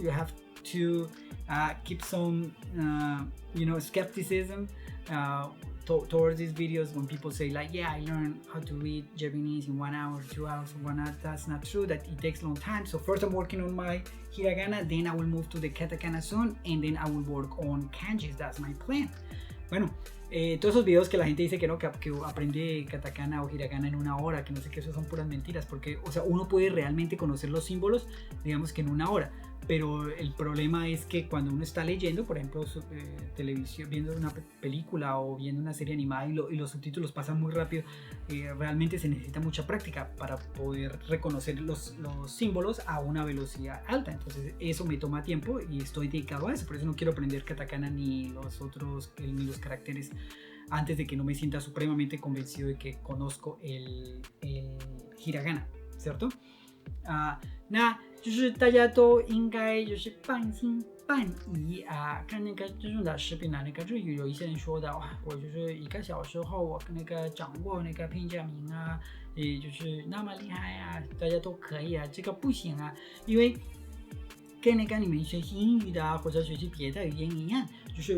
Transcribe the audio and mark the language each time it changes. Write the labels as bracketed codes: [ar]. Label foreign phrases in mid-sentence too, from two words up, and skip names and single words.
[en] You have to keep some you know, skepticism towards these videos when people say like, yeah, I learned how to read Japanese in 1 hour, 2 hours, 1 hour. That's not true. That it takes a long time. So first I'm working on my hiragana, then I will move to the katakana soon, and then I will work on kanjis. That's my plan. [es] Bueno, todos esos videos que la gente dice que no, que aprende katakana o hiragana en 1 hora, que no sé qué, eso son puras mentiras, porque, o sea, uno puede realmente conocer los símbolos, digamos que en 1 hora, pero el problema es que cuando uno está leyendo, por ejemplo, televisión, viendo una película o viendo una serie animada y los subtítulos pasan muy rápido, realmente se necesita mucha práctica para poder reconocer los símbolos a una velocidad alta. Entonces eso me toma tiempo y estoy dedicado a eso. Por eso no quiero aprender katakana ni los caracteres antes de que no me sienta supremamente convencido de que conozco el hiragana, ¿cierto? [zh] 那就是大家都应该就是半信半疑啊。看那个这种的视频呢，那个日语有一些人说的哇，我就是1个小时后我那个掌握那个片假名啊，也就是那么厉害啊，大家都可以啊，这个不行啊，因为跟那个你们学习英语的啊，或者学习别的语言一样，就是